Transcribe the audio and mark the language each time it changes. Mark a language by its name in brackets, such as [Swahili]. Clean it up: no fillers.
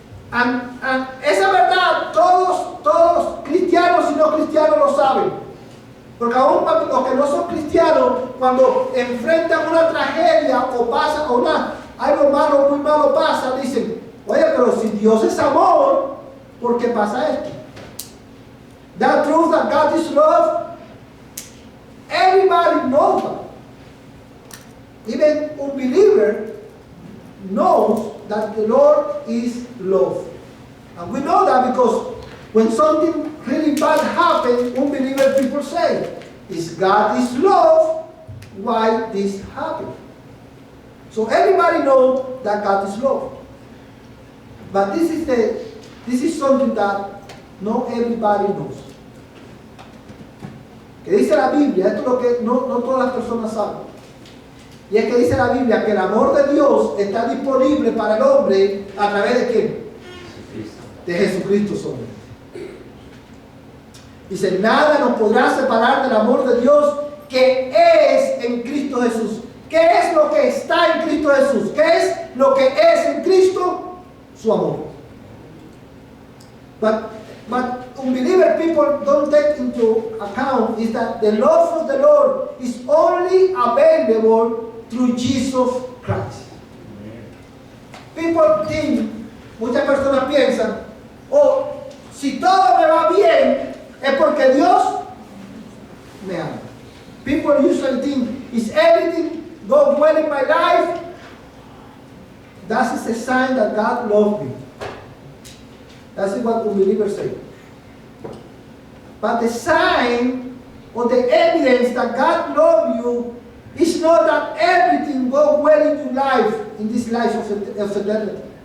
[English] And [Spanish] esa verdad todos cristianos y no cristianos lo saben. Porque aún cuando los que no son cristianos, cuando enfrentan una tragedia o pasa o algo malo, muy malo pasa, dicen, oye, pero si Dios es amor, ¿por qué pasa esto? [English] That truth that God is love, everybody knows that. Even unbeliever knows that the Lord is love. And we know that because when something really bad happens, unbeliever people say, "Is God is love, why this happened?" So everybody knows that God is love. But this is something that not everybody knows. [Spanish] Que dice la Biblia, esto es lo que no todas las personas saben. Y es que dice la Biblia que el amor de Dios está disponible para el hombre a través de ¿quién? De Jesucristo solamente. Dice, nada nos podrá separar del amor de Dios que es en Cristo Jesús. ¿Qué es lo que está en Cristo Jesús? ¿Qué es lo que es en Cristo? Su amor. [English] But unbeliever people don't take into account is that the love of the Lord is only available through Jesus Christ. People think, [Spanish] muchas personas piensan, oh, si todo me va bien, es porque Dios me ama. [English] People usually think, is everything going well in my life? That is a sign that God loves me. That's what unbelievers say. But the sign or the evidence that God loves you is not that everything goes well in your life, in this life of eternity.